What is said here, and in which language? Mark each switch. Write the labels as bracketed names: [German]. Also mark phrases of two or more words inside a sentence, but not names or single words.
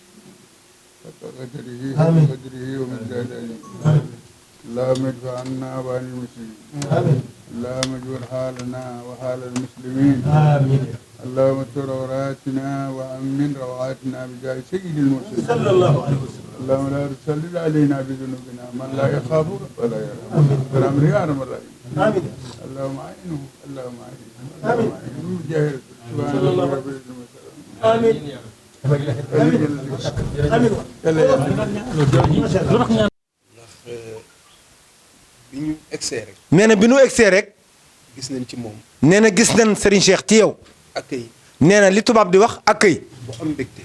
[Arabic] ومقداره اللهم ادفع عنا وعن المسلمين اللهم اجعل حالنا وحال المسلمين اللهم استر عوراتنا وأمن روعاتنا بجاه سيد المرسلين صلى الله عليه وسلم اللهم لا تسلط علينا بذنوبنا من لا يخافك ولا يرحمك برحمتك يا ارحم الراحمين اللهم اعينه اللهم اعينه بجاه سبحان الله رب العزة امين [Wolof] bi ñu egsee rek. nee na bi ñu egsee rek. gis nañ ci moom. nee na gis nañ Serigne Cheikh ci yow. accueil. nee na li tubaab di wax accueil. bu am mbégte.